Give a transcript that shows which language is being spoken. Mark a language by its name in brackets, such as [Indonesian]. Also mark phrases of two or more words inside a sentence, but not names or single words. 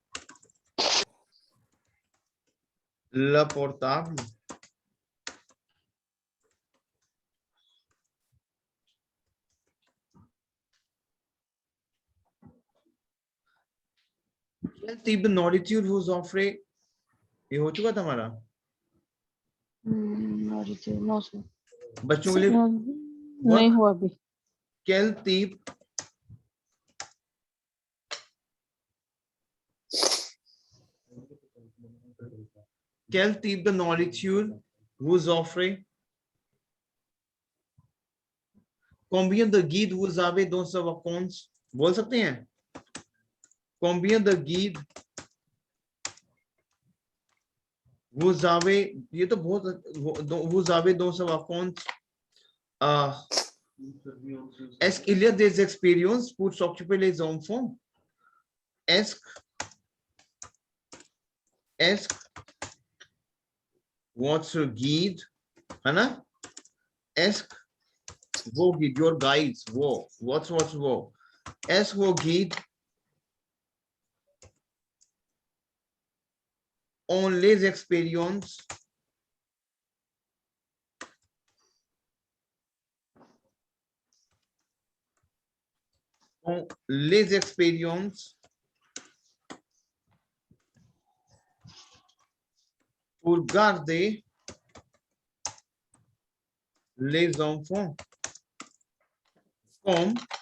[French] le portable, quel type de nourriture vous offrez, [Hindi] ये हो चुका था हमारा [English] No sir, [Hindi] बच्चों के लिए नहीं हुआ अभी। [French] quel type de nourriture vous offrez, combien de guides vous avez dans ce vacances, [Hindi] बोल सकते हैं [French] combien de guides vous avez, [Hindi] ये तो बहुत, [French] vous avez dans ce vacances, est-ce qu'il y a des expériences pour s'occuper les enfants, est-ce votre guide [Hindi] है ना, [French] est-ce वो guide, [English] your guides, वो what's वो, [French] est-ce वो guide on les expériences pour garder les enfants comme